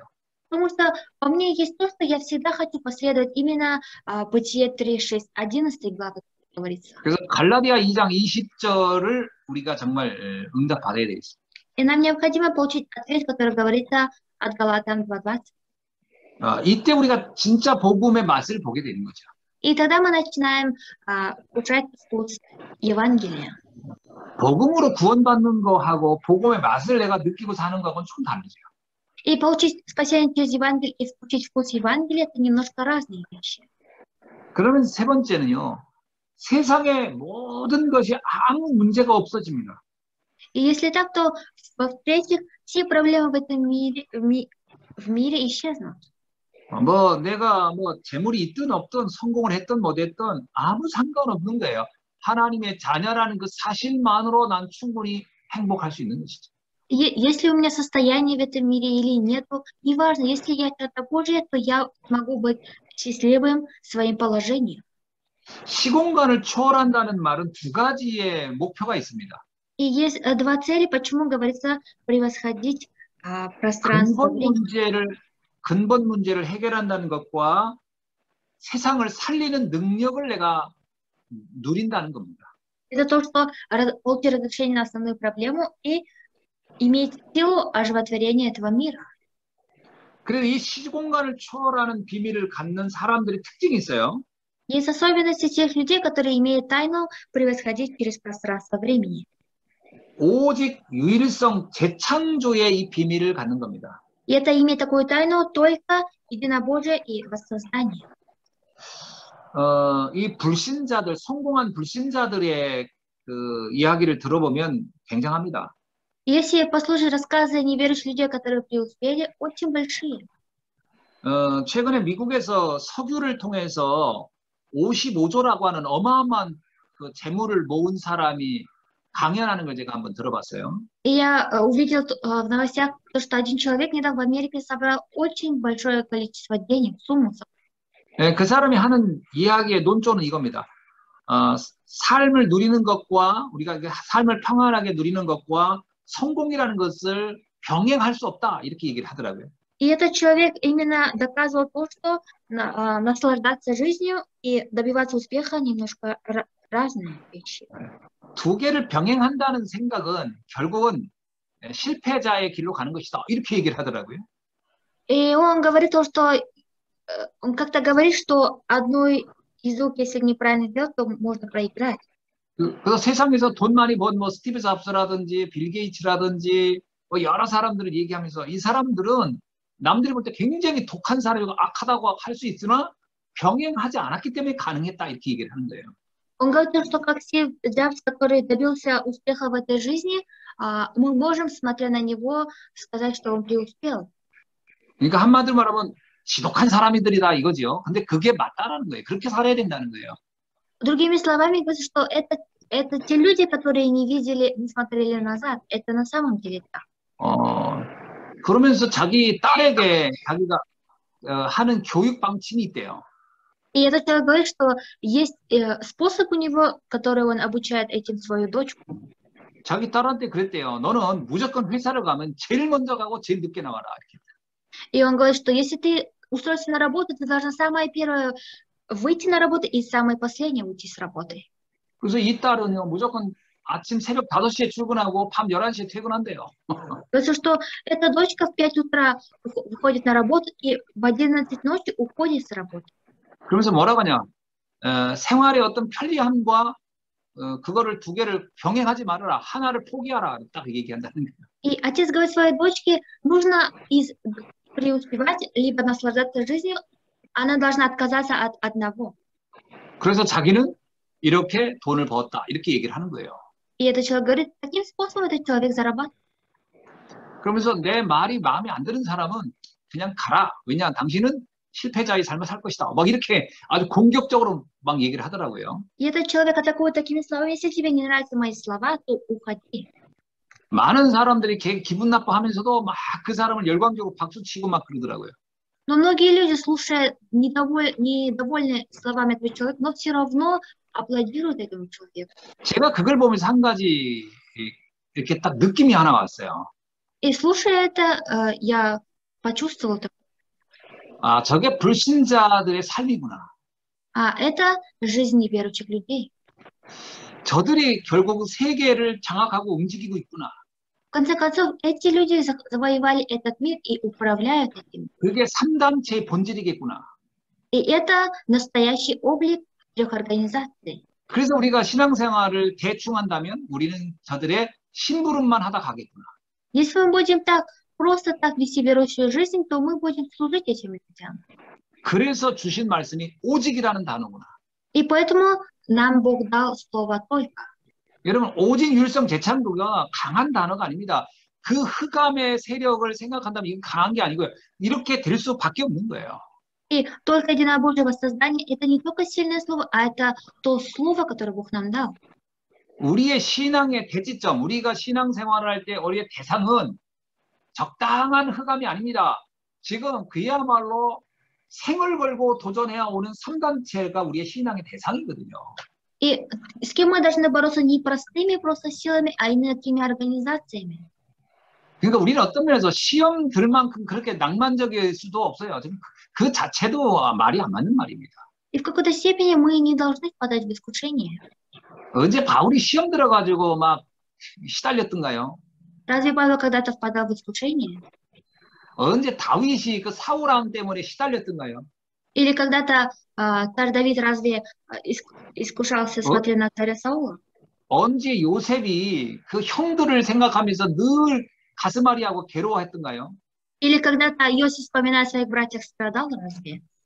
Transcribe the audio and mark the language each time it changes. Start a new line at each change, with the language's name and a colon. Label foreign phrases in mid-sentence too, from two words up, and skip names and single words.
Russian: Потому что во мне есть то, что я всегда хочу последовать именно Бытие 3, 6, 11 главы, как говорится.
Korean: 그래서 갈라디아 2장 20절을 우리가 정말 응답받아야 되겠습니다.
Russian: И нам необходимо получить ответ, который говорится от Галатам 2:20.
Korean: 이때 우리가 진짜 복음의 맛을 보게 되는 거죠.
Russian: И тогда мы начинаем кушать вкус Евангелия.
Korean: 복음으로 구원받는 거하고 복음의 맛을 내가 느끼고 사는 거하고는 좀 다르죠.
Russian: И получить спасение через Евангелие и получить вкус Евангелия – это немножко разные вещи.
Korean: 그러면 세 번째는요. 세상의 모든 것이 아무 문제가 없어집니다.
Russian: И если так, то в-третьих, все проблемы в этом мире, в мире исчезнут.
Korean: 내가 재물이 있든 없든 성공을 했든 못했든 아무 상관없는 거예요. 하나님의 자녀라는 그 사실만으로 난 충분히 행복할 수 있는 것이죠.
Russian: Если у меня состояние в этом мире или нету, неважно, если я что-то Божье, то я могу быть счастливым своим положением.
Korean: 시공간을 초월한다는 말은 두 가지의 목표가 있습니다.
Russian: И есть два цели, почему говорится превосходить пространство.
Korean: 근본 문제를 해결한다는 것과 세상을 살리는 능력을 내가 누린다는 겁니다.
Russian: Это то, что получить разрешение на основную проблему и иметь силу оживотворения этого мира.
Korean: 그래서 이 시공간을 초월하는 비밀을 갖는 사람들의 특징이 있어요.
Russian: Есть особенности тех людей, которые имеют тайну превосходить через пространство времени.
Korean: 오직 유일성 재창조의 이 비밀을 갖는 겁니다.
Russian: И это имеет такую тайну только единобожие и воссоздание.
Korean: 이 불신자들, 성공한 불신자들의 그 이야기를 들어보면 굉장합니다.
Russian: Если послушать рассказы неверующих людей, которые преуспели, очень большие.
Korean: 최근에 미국에서 석유를 통해서 55조라고 하는 어마어마한 그 재물을 모은 사람이 강연하는 걸 제가 한번 들어봤어요.
Russian: И я увидел в новостях, что один человек недавно в Америке собрал очень большое количество денег, сумму.
Korean: 그 사람이 하는 이야기의 논조는 이겁니다. 삶을 누리는 것과 우리가 삶을 평안하게 누리는 것과 성공이라는 것을 병행할 수 없다 이렇게 얘기를 하더라고요.
Russian: И этот человек именно доказывал то, что наслаждаться жизнью и добиваться успеха немножко разные вещи.
Korean: 두 개를 병행한다는 생각은 결국은 실패자의 길로 가는 것이다 이렇게 얘기를 하더라고요.
Russian: И он говорит то, что он как-то говорит, что одной из рук, если неправильно сделать, то можно проиграть.
Korean: 그래서 세상에서 돈 많이 번 스티브 잡스라든지 빌 게이츠라든지 여러 사람들을 얘기하면서 이 사람들은 남들이 볼 때 굉장히 독한 사람이고 악하다고 할 수 있으나 병행하지 않았기 때문에 가능했다 이렇게 얘기를 하는 거예요.
Russian: Он говорит, что как Стив Джобс, который добился успеха в этой жизни, мы можем, смотря на него, сказать, что он преуспел.
Korean: 그러니까 한마디로 말하면 지독한 사람들이다 이거죠. 근데 그게 맞다라는 거예요. 그렇게 살아야 된다는 거예요.
Russian: Другими словами, говорится, что это те люди, которые не видели, не смотрели назад. Это на самом деле так.
Korean: 그러면서 자기 딸에게 자기가 하는 교육 방침이 있대요.
Russian: И этот человек говорит, что есть способ у него, который он обучает этим свою дочку.
Korean: 자기 딸한테 그랬대요. 너는 무조건 회사를 가면 제일 먼저 가고 제일 늦게 나와라. 이렇게.
Russian: И он говорит, что если ты устроишься на работу, ты должна самое первое выйти на работу и самое последнее уйти с работы.
Korean: 그래서 이 딸은요, 무조건 아침 새벽 5시에 출근하고 밤 11시에 퇴근한대요.
Russian: Потому что эта дочка в 5 утра выходит на работу и в 11 ночи уходит с работы.
Korean: 그러면서 뭐라고 하냐? 생활의 어떤 편리함과 그거를 두 개를 병행하지 말아라. 하나를 포기하라. 딱 얘기한다는 거예요.
Russian: И отец говорит своей дочке, нужно преуспевать, либо наслаждаться жизнью, она должна отказаться от одного.
Korean: 그래서 자기는 이렇게 돈을 벌었다. 이렇게 얘기를 하는 거예요.
Russian: И этот человек говорит, каким способом этот человек зарабатывает?
Korean: 그러면서 내 말이 마음에 안 드는 사람은 그냥 가라. 왜냐, 당신은 실패자의 삶을 살 것이다. 막 이렇게 아주 공격적으로 막 얘기를 하더라고요.
Russian: И этот человек атакует такими словами, если тебе не нравятся мои слова, то уходи.
Korean: 많은 사람들이 기분 나빠하면서도 막 그 사람을 열광적으로 박수치고 막 그러더라고요.
Russian: Но многие люди, слушая недовольны словами этого человека, но все равно аплодируют этому человеку.
Korean: 제가 그걸 보면서 한 가지 이렇게 딱 느낌이 하나 왔어요.
Russian: И слушая это, я почувствовал,
Korean: 아, 저게 불신자들의 삶이구나.
Russian: это жизнь неверующих людей.
Korean: 저들이 결국 세계를 장악하고 움직이고 있구나.
Russian: В конце концов, эти люди завоевали этот мир и управляют этим.
Korean: 그게 3단체의 본질이겠구나.
Russian: И это настоящий облик трех организаций.
Korean: 그래서 우리가 신앙생활을 대충 한다면 우리는 저들의 심부름만 하다 가겠구나.
Russian: Если мы будем просто так вести верующую жизнь, то мы будем служить этим людям.
Korean: 그래서 주신 말씀이 오직이라는 단어구나.
Russian: И поэтому нам Бог дал слово «только».
Korean: 여러분, 오직 율성 재창조가 강한 단어가 아닙니다. 그 흑암의 세력을 생각한다면 이게 강한 게 아니고요. 이렇게 될 수밖에 없는 거예요.
Russian: И только единобожие воссоздание – это не только сильное слово, а это то слово, которое Бог нам дал.
Korean: 우리의 신앙의 대지점, 우리가 신앙생활을 할 때 우리의 대상은 적당한 흑암이 아닙니다. 지금 그야말로 생을 걸고 도전해야 오는 3단체가 우리의 신앙의 대상이거든요.
Russian: И с кем мы должны бороться не простыми просто силами, а именно такими организациями.
Korean: 그러니까 우리는 어떤 면에서 시험 들 만큼 그렇게 낭만적일 수도 없어요. 지금 그 자체도 말이 안 맞는 말입니다.
Russian: И в какой-то степени мы не должны впадать в искушение.
Korean: 언제 바울이 시험 들어가지고 막 시달렸던가요?
Russian: Разве Павел когда-то впадал в искушение?
Korean: 언제 다윗이 그 사울왕 때문에 시달렸던가요?
Russian: Или когда-то царь Давид разве искушался, смотря на царя Саула?
Korean: 언제 요셉이 그 형들을 생각하면서 늘 가슴앓이하고 괴로워했던가요?
Russian: Или когда-то Иосиф, вспоминая о своих братьях, страдал разве?